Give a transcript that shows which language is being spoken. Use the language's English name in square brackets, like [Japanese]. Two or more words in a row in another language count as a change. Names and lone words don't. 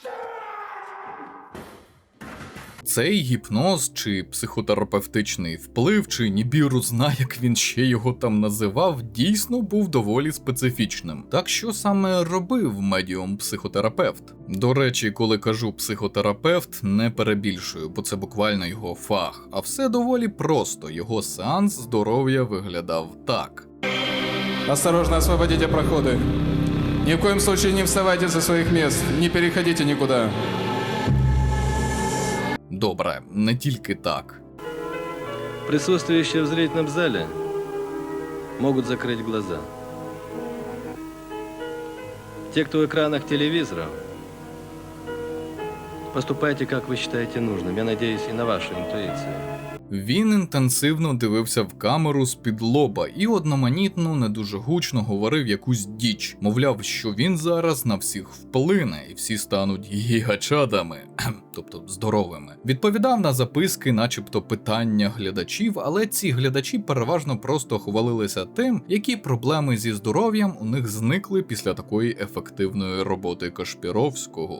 [Ukrainian] Цей гіпноз, чи психотерапевтичний вплив, чи Нібіру знає, як він ще його там називав, дійсно був доволі специфічним. Так що саме робив медіум-психотерапевт? До речі, коли кажу психотерапевт, не перебільшую, бо це буквально його фах. А все доволі просто, його сеанс здоров'я виглядав так. [Russian] Осторожно, освободите проходы. Ни в коем случае не вставайте со своих мест, не переходите никуда. [Ukrainian] Добре, не тільки так. [Russian] Присутствующие в зрительном зале могут закрыть глаза. Те, кто в экранах телевизоров, поступайте, как вы считаете нужным. Я надеюсь и на вашу интуицию. [Ukrainian] Він інтенсивно дивився в камеру з-під лоба і одноманітно, не дуже гучно говорив якусь діч. Мовляв, що він зараз на всіх вплине і всі стануть гігачадами, тобто здоровими. Відповідав на записки, начебто питання глядачів, але ці глядачі переважно просто хвалилися тим, які проблеми зі здоров'ям у них зникли після такої ефективної роботи Кашпіровського.